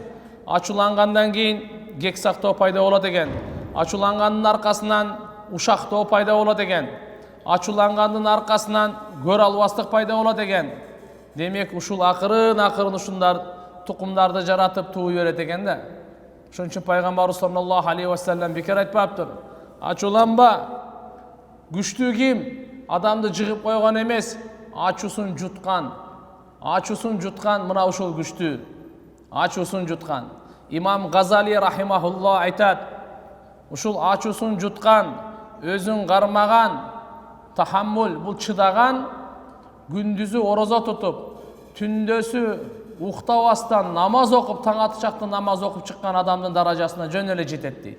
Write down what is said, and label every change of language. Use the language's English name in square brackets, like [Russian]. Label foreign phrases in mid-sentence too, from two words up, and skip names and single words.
[Kyrgyz] Ачуулангандан кийин кек сактоо пайда болот экен. Ачуулангандын аркасынан ушактоо пайда болот экен. Ачуулангандын аркасынан көрө албастык пайда болот экен. Демек, ушул акырын ушундар тукумдарды жаратып туу берет экен да. Ошон үчүн пайгамбарыбыз [Arabic] صلى الله عليه وسلم [Kyrgyz] бекер айтпаптыр: "Ачууланба". Күчтүү ким? Адамды жыгып койгон эмес, ачуусун жуткан. Ачуусун жуткан мына ушул күчтүү. Ачуусун жуткан. Имам Газали рахимахулла айтат: ушул ачуусун жуткан, өзүн кармаган, тахаммул бул чыдаган, күндүзү орозо тутуп, түндөсү уктабастан намаз окуп, таң атышакта намаз окуп чыккан адамдын даражасына жөн эле жетет дейт.